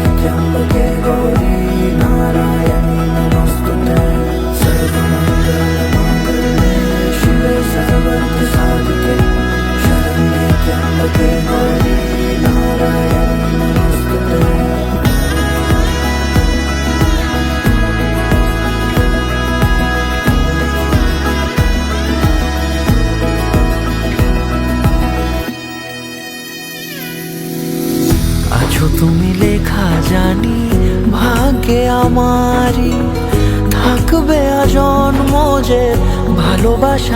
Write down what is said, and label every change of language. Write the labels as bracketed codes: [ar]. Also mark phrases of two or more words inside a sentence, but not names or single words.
[sa] त्र्यंबके गौरी नारायणी नमोस्तुते सर्वमंगलमांगल्ये शिवे सर्वर्थ साधिके शरण्ये त्र्यंबके गौरी नारायणी नमोस्तुते [bn] আছো তুমি লেখা জানি ভাগ্যে আমারি থাকবে আজন্ম যে ভালোবাসা